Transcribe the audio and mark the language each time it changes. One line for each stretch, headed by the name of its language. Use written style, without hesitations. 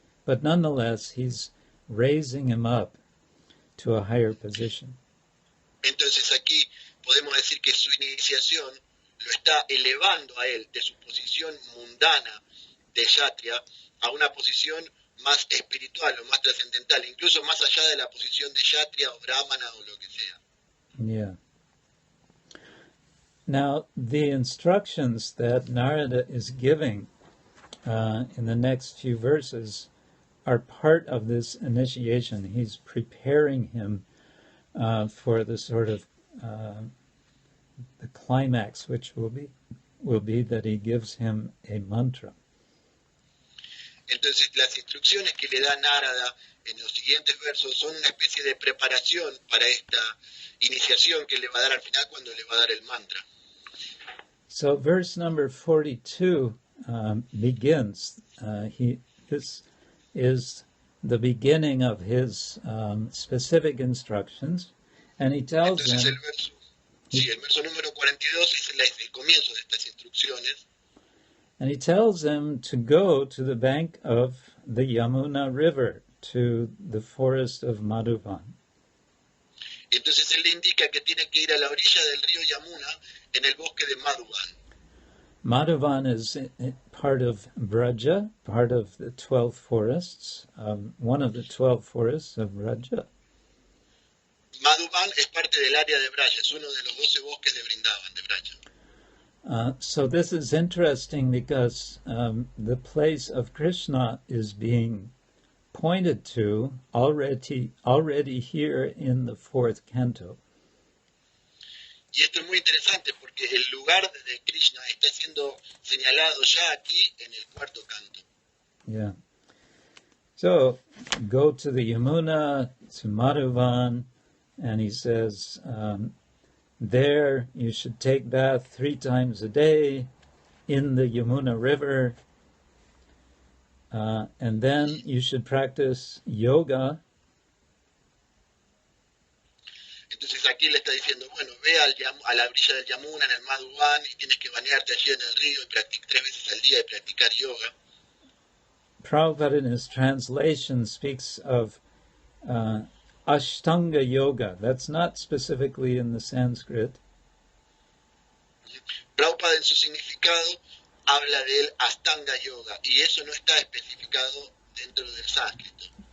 English: But nonetheless, he's raising him up to a higher position.
Spanish: Entonces aquí podemos decir que su iniciación lo está elevando a él de su posición mundana de Kshatriya a una posición más espiritual o más trascendental, incluso más allá de la posición de Kshatriya o Brahmana o lo que sea.
English: Yeah. Now, the instructions that Narada is giving in the next few verses are part of this initiation. He's preparing him for the sort of the climax, which will be that he gives him a mantra.
Spanish: Entonces las instrucciones que le da Narada en los siguientes versos son una especie de preparación para esta iniciación que le va a dar al final cuando le va a dar el mantra.
English: So verse number 42 begins. This is the beginning of his specific instructions, and he tells
Spanish: Entonces
English: them.
Spanish: el verso número 42 es el comienzo de estas instrucciones.
English: And he tells them to go to the bank of the Yamuna River, to the forest of Madhuvan.
Spanish: Y entonces él le indica que tiene que ir a la orilla del río Yamuna en el bosque de Madhuvan.
English: Madhuvan is part of Braja, part of the 12 forests, one of the 12 forests of Braja.
Spanish: Madhuvan es parte del área de Braja, es uno de los 12 bosques de Brindavan, de Braja.
English: So this is interesting because the place of Krishna is being pointed to already here in the fourth canto.
Spanish: Y esto es muy interesante porque el lugar de Krishna está siendo señalado ya aquí en el cuarto canto.
English: Yeah. So go to the Yamuna, to Madhuvan, and he says, there you should take bath 3 times a day in the Yamuna River, and then you should practice yoga.
Spanish: Entonces aquí le está diciendo, bueno, ve a la orilla del Yamuna en el Madhuvan y tienes que bañarte allí en el río y 3 veces al día y practicar yoga.
English: Prabhupada in his translation speaks of Ashtanga Yoga. That's not specifically in the Sanskrit.
Spanish: Prabhupada en su significado habla del Ashtanga Yoga y eso no está especificado dentro del sánscrito.